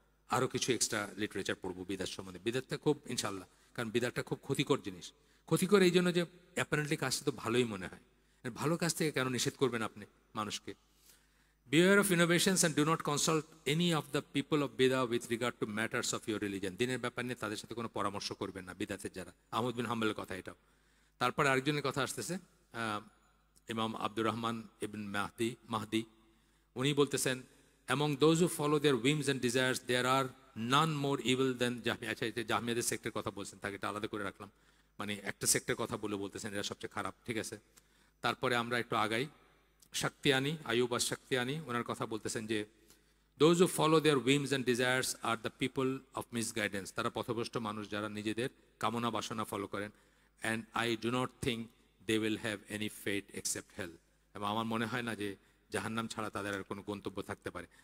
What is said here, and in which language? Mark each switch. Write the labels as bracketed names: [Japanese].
[Bangla] আরও কিছু extra literature পড়বো বিদাত সম্বন্ধে। বিদাতটা খুব ইনশাল্লাহ, কারণ বিদাতটা খুব ক্ষতিকর জিনিস। ক্ষতিকর এই জন্য যে অ্যাপারেন্টলি কাজটা তো ভালোই মনে হয়, ভালো কাজ থেকে কেন নিষেধ করবেন আপনি মানুষকে? [English] Beware of innovations and do not consult any of the people of Bidah with regard to matters of your religion. [Bangla] দিনের ব্যাপার নিয়ে তাদের সাথে কোনো পরামর্শ করবেন না, বিদাতের যারা। আহমদ বিন হাম্বলের কথা এটাও। তারপর আরেকজনের কথা আসতেছে, ইমাম আব্দুর রহমান ইবন মাহদি, উনি বলতেছেন, [English] among those who follow their whims and desires there are none more evil than [Bangla] জাহমিয়া। আচ্ছা, এটা জাহমিয়াদের সেক্টর কথা বলছেন, তাকে এটা আলাদা করে রাখলাম, মানে একটা সেক্টর কথা বলতেছেন এরা সবচেয়ে খারাপ, ঠিক আছে। তারপরে আমরা একটু আগাই, শাক্তিয়ানি, আয়ুব আর শাক্তিয়ানি, ওনার কথা বলতেছেন যে [English] those who follow their whims and desires are the people of misguidance, [Bangla] তারা পথভ্রষ্ট মানুষ যারা নিজেদের কামনা বাসনা ফলো করেন, [English] and I do not think they will have any fate except hell, [Bangla] এবং আমার মনে হয় না যে জাহান্নাম ছাড়া তাদের আর কোনো গন্তব্য থাকতে পারে।